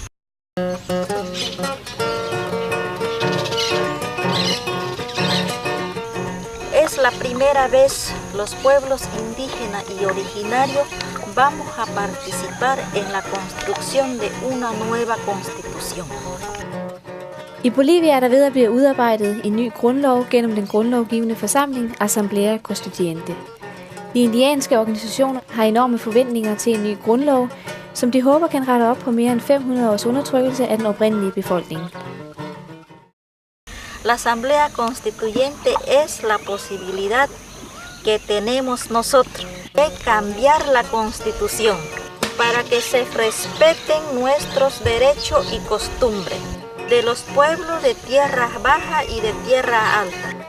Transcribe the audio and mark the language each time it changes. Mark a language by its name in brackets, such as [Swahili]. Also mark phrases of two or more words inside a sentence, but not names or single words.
[Spanish] Es la primera vez los pueblos indígenas y originarios vamos a participar en la construcción de una nueva constitución. [Danish] I Bolivia er der ved at blive udarbejdet en ny grundlov gennem den grundlovgivende forsamling [Spanish] Asamblea Constituyente. [Danish] De indianske organisationer har enorme forventninger til en ny grundlov, som de håber kan rette op på mere end 500 års undertrykkelse af den oprindelige befolkning. [Spanish] La Asamblea Constituyente es la posibilidad que tenemos nosotros de cambiar la Constitución para que se respeten nuestros derechos y costumbres de los pueblos de Tierra Baja y de Tierra Alta.